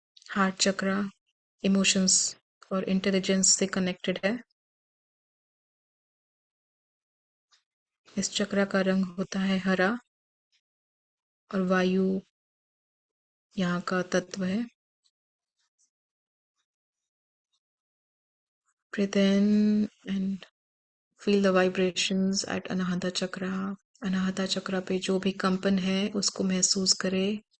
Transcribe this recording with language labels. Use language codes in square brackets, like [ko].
[hi] Heart चक्र emotions और intelligence से कनेक्टेड है। इस चक्र का रंग होता है हरा और वायु यहाँ का तत्व है। [en] Breathe in and feel the vibrations at Anahata Chakra। [hi] Anahata चक्र पे जो भी कंपन है उसको महसूस करें।